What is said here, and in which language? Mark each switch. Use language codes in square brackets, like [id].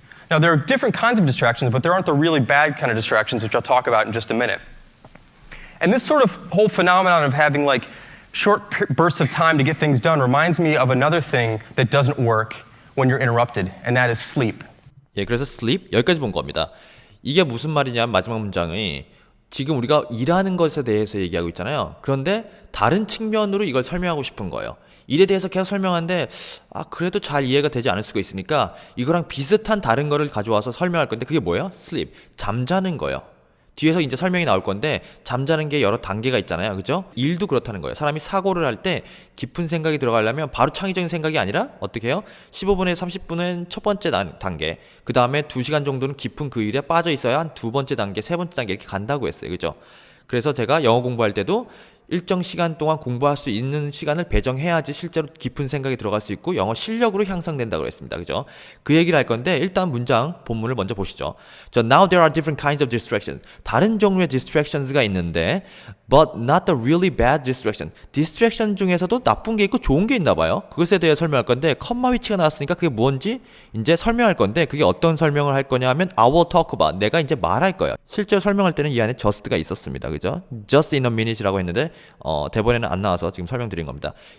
[en] Now, there are different kinds of distractions, but there aren't the really bad kind of distractions, which I'll talk about in just a minute. And this sort of whole phenomenon of having like short bursts of time to get things done reminds me of another thing that doesn't work when you're interrupted, and that is sleep. [ko] 예, 그래서 sleep 여기까지 본 겁니다. 이게 무슨 말이냐면 마지막 문장이 지금 우리가 일하는 것에 대해서 얘기하고 있잖아요. 그런데 다른 측면으로 이걸 설명하고 싶은 거예요. 일에 대해서 계속 설명하는데 그래도 잘 이해가 되지 않을 수가 있으니까 이거랑 비슷한 다른 거를 가져와서 설명할 건데 그게 뭐예요? sleep, 잠자는 거예요. 뒤에서 이제 설명이 나올 건데 잠자는 게 여러 단계가 있잖아요. 그죠? 일도 그렇다는 거예요. 사람이 사고를 할 때 깊은 생각이 들어가려면 바로 창의적인 생각이 아니라 어떻게 해요? 15분에 30분은 첫 번째 단계, 그 다음에 2시간 정도는 깊은 그 일에 빠져 있어야 한 두 번째 단계, 세 번째 단계 이렇게 간다고 했어요. 그죠? 그래서 제가 영어 공부할 때도 일정 시간 동안 공부할 수 있는 시간을 배정해야지 실제로 깊은 생각이 들어갈 수 있고 영어 실력으로 향상된다고 했습니다. 그죠? 그 얘기를 할 건데 일단 문장 본문을 먼저 보시죠. [en] Now there are different kinds of distractions. [ko] 다른 종류의 distractions가 있는데 [en] but not the really bad distraction. [ko] distraction 중에서도 나쁜 게 있고 좋은 게 있나 봐요. 그것에 대해 설명할 건데 컴마 위치가 나왔으니까 그게 뭔지 이제 설명할 건데 그게 어떤 설명을 할 거냐 하면 [en] I will talk about. [ko] 내가 이제 말할 거예요. 실제로 설명할 때는 이 안에 just가 있었습니다. 그죠? just in a minute이라고 했는데 대본에는 안 나와서 지금 설명드린 겁니다.